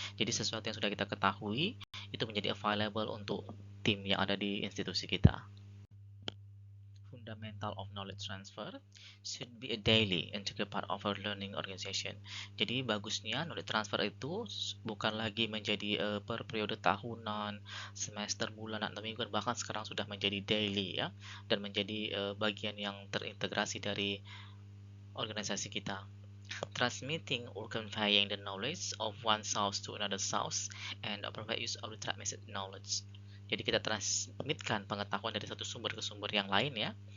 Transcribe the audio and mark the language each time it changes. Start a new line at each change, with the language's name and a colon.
Indonesian: Jadi sesuatu yang sudah kita ketahui itu menjadi available untuk tim yang ada di institusi kita.
English: Fundamental of knowledge transfer should be a daily integral part of our learning organization.
Indonesian: Jadi bagusnya knowledge transfer itu bukan lagi menjadi per periode tahunan, semester, bulan, atau mingguan, bahkan sekarang sudah menjadi daily ya, dan menjadi bagian yang terintegrasi dari organisasi kita.
English: Transmitting or conveying the knowledge of one source to another source and appropriate use of the transmitted knowledge.
Indonesian: Jadi kita transmitkan pengetahuan dari satu sumber ke sumber yang lain ya.